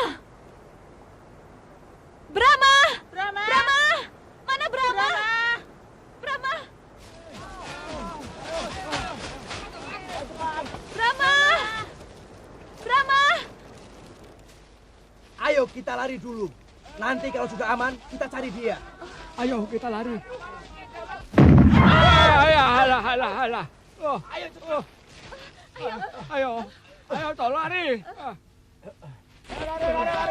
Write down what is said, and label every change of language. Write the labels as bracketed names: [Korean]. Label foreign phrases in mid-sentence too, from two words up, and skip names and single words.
[Indonesian] Brahma! Brahma! Brahma! Mana Brahma? Brahma! Brahma! Brahma! Ayo kita lari dulu. Nanti kalau sudah aman, kita cari dia. Ayo kita lari. Alah. Oh, ayo cepat. Ayo, tolong lari.